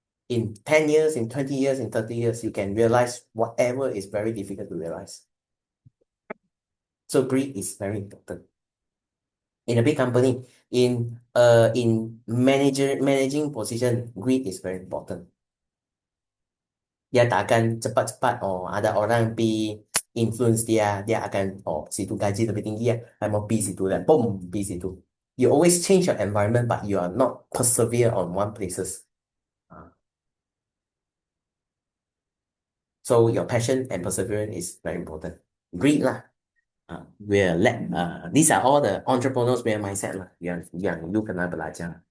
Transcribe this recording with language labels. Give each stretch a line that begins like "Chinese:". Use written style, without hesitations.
English: In 10 years, in 20 years, in 30 years, you can realize whatever is very difficult to realize. So greed is very important. In a big company, in managing position, greed is very important.
Malay: Dia tak akan cepat-cepat ada orang pi influence dia, dia akan situ gaji lebih tinggi ya, saya mau pi situ dan boom, pi situ.
English: You always change your environment, but you are not persevere on one places. Ah. So your passion and perseverance is very important. Greed lah. These are all the entrepreneurs punya mindset lah,
Malay: yang you kena belajar.